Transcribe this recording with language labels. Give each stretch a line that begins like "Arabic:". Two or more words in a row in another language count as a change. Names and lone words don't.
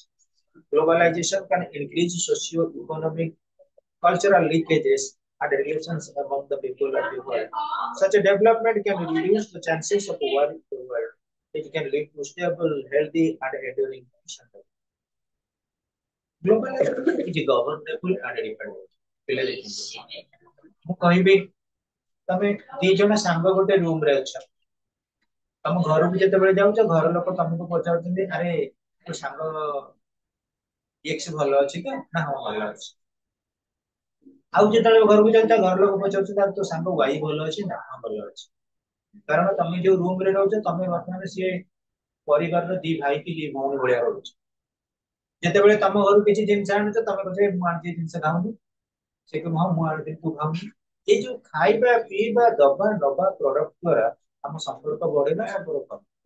English: Globalization can increase socio-economic, cultural leakages and relations among the people of the world. Such a development can reduce the chances of war in the world. It can lead to stable, healthy, and enduring nations. Globalization is governable and independent.
Odia: ମୁଁ କହିବି ତମେ ଦି ଜଣ ସାଙ୍ଗ ଗୋଟେ रूम रे ଅଛ ତମ ଘରକୁ ଯେତେବେଳେ ଯାଉଛ ଘର ଲୋକ ତମକୁ ପଚାରୁଛନ୍ତି ଆରେ ତୋ ସାଙ୍ଗ ଏକ୍ସ ଭଲ ଅଛି କି ନା ହଁ ଭଲ ଅଛି ଆଉ ଯେତେବେଳେ ଘରକୁ ଯାଉଛ ଘର ଲୋକ ପଚାରୁଛନ୍ତି ତୋ ସାଙ୍ଗ ୱାଇ ଭଲ ଅଛି ନା ହଁ ଭଲ ଅଛି କାରଣ ତମେ ଯୋଉ रूम ରେ ରହୁଛ ତମେ ବର୍ତ୍ତମାନ ସିଏ ପରିବାରର ଦି ଭାଇ କି ଦି ଭଉଣୀ ଭଳିଆ ରହୁଛ ଯେତେବେଳେ ତମ ଘରୁ କିଛି ଜିନିଷ ଆଣୁଛ ତମେ କହୁଛ ମୁଁ ଆଣିଛି ଜିନିଷ ଖାଉନି ସେ କି ହଁ ମୁଁ ଆଣିଥିଲି ତୁ ଖାଉନି ଏଇ ଯୋଉ ଖାଇବା ପିଇବା ଦବା ନବା ପ୍ରଡକ୍ଟ ଦ୍ୱାରା ଆମ ସମ୍ପର୍କ ବଢେ ନା ସମ୍ପର୍କ